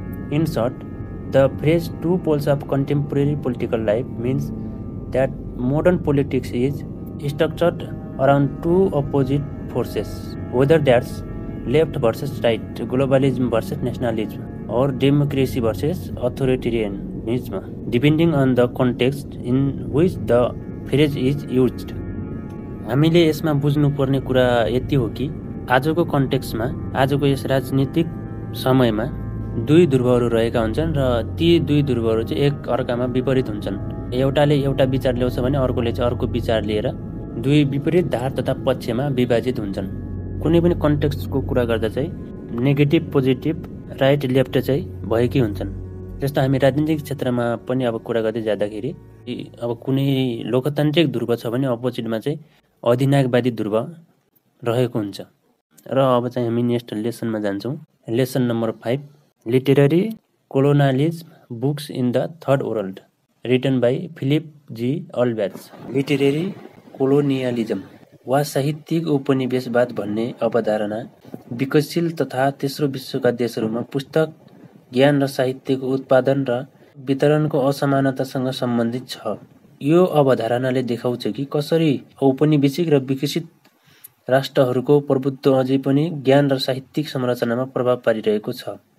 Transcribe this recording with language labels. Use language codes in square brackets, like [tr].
[en] In short, the phrase two poles of contemporary political life means that modern politics is structured around two opposite forces, whether that's left versus right, globalism versus nationalism, or democracy versus authoritarianism, depending on the context in which the phrase is used. [ne] हामीले यसमा बुझ्नुपर्ने कुरा यति हो कि आजको कन्टेक्स्टमा, आजको यस राजनीतिक समयमा दुई ध्रुवहरू रहेका हुन्छन् र ती दुई ध्रुवहरू चाहिँ एक अर्कामा विपरीत हुन्छन्। एउटाले एउटा विचार ल्याउँछ भने अर्कोले चाहिँ अर्को विचार लिएर दुई विपरीत धार तथा पक्षमा विभाजित हुन्छन्। कुनै पनि कन्टेक्स्टको कुरा गर्दा चाहिँ [en] negative positive right left [ne] चाहिँ भएकै हुन्छन्। जस्तो हामी राजनीतिक क्षेत्रमा पनि अब कुरा गर्दै जाँदाखेरि अब कुनै लोकतान्त्रिक ध्रुव छ भने अपोजिटमा चाहिँ अधिनायकवादी ध्रुव रहेको हुन्छ। र अब चाहिँ हामी नेक्स्ट लेसनमा जान्छौँ। [en] Lesson number 5, literary colonialism books in the third world, written by Philip G Altbach. [ne] Literary colonialism वा साहित्यिक उपनिवेशवाद भन्ने अवधारणा विकसशील तथा तेस्रो विश्वका देशहरूमा पुस्तक, ज्ञान र साहित्यको उत्पादन र वितरणको असमानतासँग सम्बन्धित छ। यो अवधारणाले देखाउँछ कि कसरी औपनिवेशिक र विकसित राष्ट्रहरूको प्रभुत्व अझै पनि ज्ञान र साहित्यिक संरचनामा प्रभाव पारिरहेको छ।